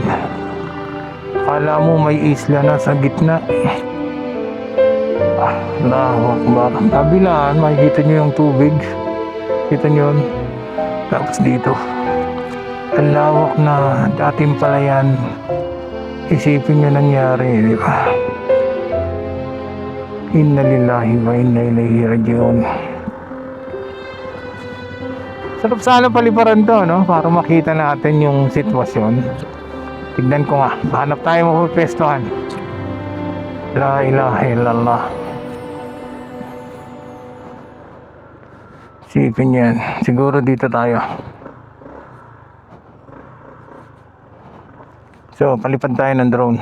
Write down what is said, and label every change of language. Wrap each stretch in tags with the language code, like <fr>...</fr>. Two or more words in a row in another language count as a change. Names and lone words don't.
<tl>Kala mo may isla nasa gitna.</tl> <ar>Allahu Akbar.</ar> <tl>Kabilaan makikita nyo yung tubig. Kita nyo yun. Tapos dito ang lawak na dating palayan. Isipin nyo nangyari, di ba?</tl> <ar>Inna lillahi wa inna ilayhi rajiun.</ar> <tl>Sarap sana paliparan to, no? Para makita natin yung sitwasyon. Tignan ko nga, hanap tayo mapupestuhan.</tl> <ar>La ilaha illallah.</ar> <tl>Sipin yan. Siguro dito tayo. So, palipad tayo ng drone.</tl>